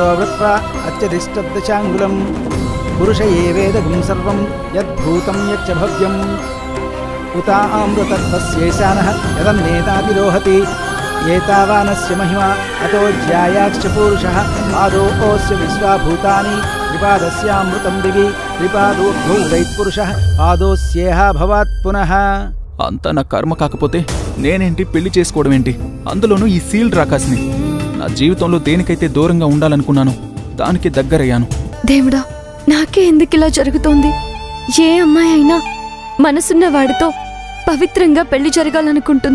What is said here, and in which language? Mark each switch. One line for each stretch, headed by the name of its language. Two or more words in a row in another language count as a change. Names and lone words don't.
Sanskrit: वृत्वा अत्यधिष्ठद्दशाङ्गुलं पुरुष एवेदगुं सर्वं यद्भूतं यच्च भव्यम् उतामृतत्वस्यैशानः यदन्नेतातिरोहति एतावानस्य महिमा अतो ज्यायाश्च पुरुषः पादोऽस्य विश्वाभूतानि त्रिपादस्यामृतं दिवि त्रिपादोऽभ्यो उदैत्पुरुषः पादोऽस्येह भवात् पुनः।
Telugu: అంతా నా కర్మ కాకపోతే నేనేంటి పెళ్లి చేసుకోవడం ఏంటి? అందులోనూ ఈ సీల్ రాకాసిని. నా జీవితంలో దేనికైతే దూరంగా ఉండాలనుకున్నాను దానికి దగ్గరయ్యాను. దేవుడా, నాకే ఎందుకిలా జరుగుతోంది? ఏ అమ్మాయి అయినా మనసున్న వాడితో పవిత్రంగా పెళ్లి జరగాలనుకుంటుంది.